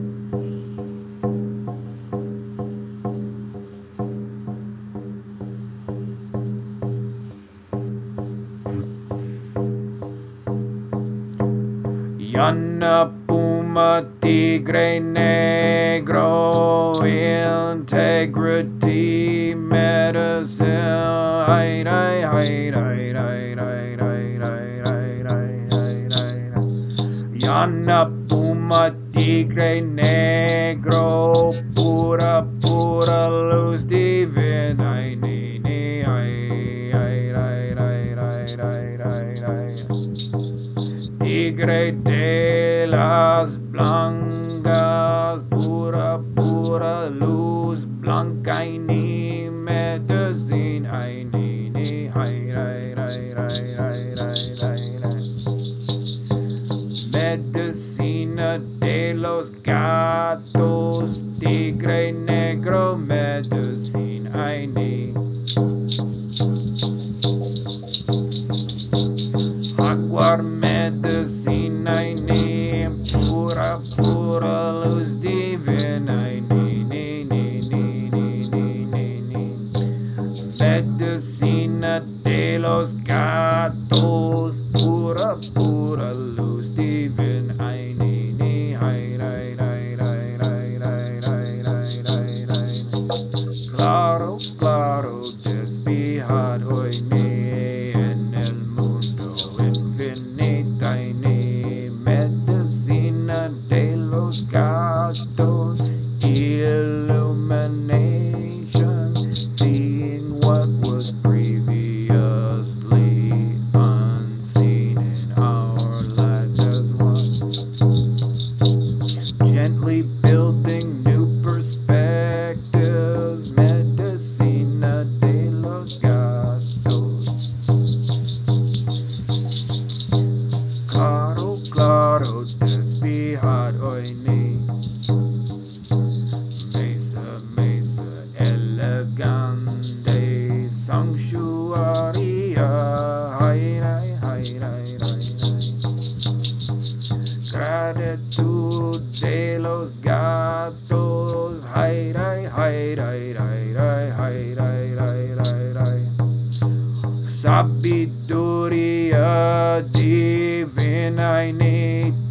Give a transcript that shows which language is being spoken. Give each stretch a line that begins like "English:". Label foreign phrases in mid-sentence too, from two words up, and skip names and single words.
English: Yana Puma Tigre Negro Integrity Medicine Ay, ay, ay, ay, ay, ay, ay, ay, ay, ay, ay. Yana Puma Tigre Negro
Spanish: Pura Pura Luz Divina Ay, ni, ni, ay, ay, ay, ay, ay, ay, ay, ay. Tigre de las blancas, pura, pura luz blanca y ni medicina, ay, ni, ay, ay, ay, ay, ay, ay, ay, ay. Medicina de los gatos, tigre negro, medicina, ay, ni. Agua medicina y ni pura, pura luz divina y ni, ni, ni, ni, ni, ni, ni, ni. Medicina de los gatos, pura, pura luz divina y ni, ni, ay, ay, ay, ay, ay, ay, ay, ay, ay, ay. Claro, claro, despejado hoy ni en el mundo infinita y ni medicina de los gatos,
English: illumination, seeing what was previously unseen in our lives as one, gently building new perspectives,
Spanish: medicina de los gatos. Claro, claro, despejado hoy ni. Mesa, mesa, elegante, sanctuaria, ay, ay, ay, ay, ay, ay. Gratitud de los gatos, ay, ay, ay, ay, ay, ay, ay, ay, ay, ay, ay. Sabiduría divina y ni